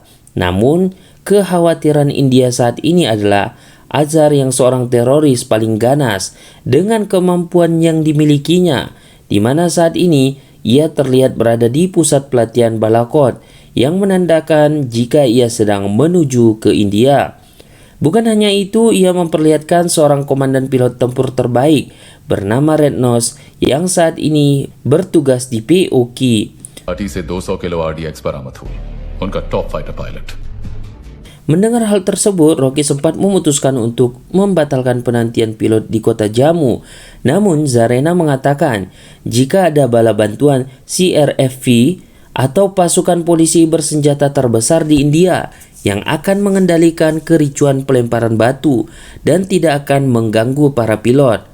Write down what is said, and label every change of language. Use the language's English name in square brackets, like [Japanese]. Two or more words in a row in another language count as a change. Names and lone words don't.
[Indonesian] Namun, kekhawatiran India saat ini adalah Azhar yang seorang teroris paling ganas dengan kemampuan yang dimilikinya, di mana saat ini ia terlihat berada di pusat pelatihan Balakot yang menandakan jika ia sedang menuju ke India. Bukan hanya itu, ia memperlihatkan seorang komandan pilot tempur terbaik bernama Red Nose yang saat ini bertugas di POK. [Hindi] पार्टी से 200 किलो आरडीएक्स बरामद हुई उनका [English] top fighter pilot. [Indonesian] Mendengar hal tersebut, Rocky sempat memutuskan untuk membatalkan penantian pilot di kota Jammu. Namun, Zarena mengatakan jika ada bala bantuan CRFV atau pasukan polisi bersenjata terbesar di India yang akan mengendalikan kericuan pelemparan batu dan tidak akan mengganggu para pilot.